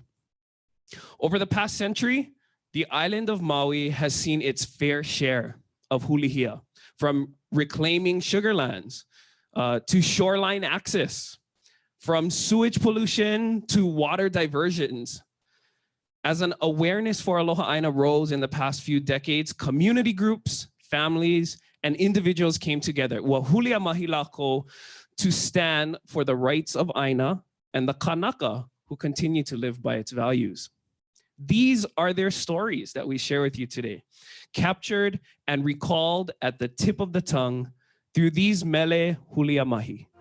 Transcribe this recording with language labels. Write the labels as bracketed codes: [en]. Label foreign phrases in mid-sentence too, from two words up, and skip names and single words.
[en] Over the past century, the island of Maui has seen its fair share of hulihia, from reclaiming sugarlands to shoreline access, from sewage pollution to water diversions. As an awareness for [haw] Aloha Aina [en] rose in the past few decades, community groups, families, and individuals came together. [haw] Ua Huliāmahi lako [en] to stand for the rights of Aina and the Kanaka who continue to live by its values. These are their stories that we share with you today, captured and recalled at the tip of the tongue through these Mele Huliāmahi.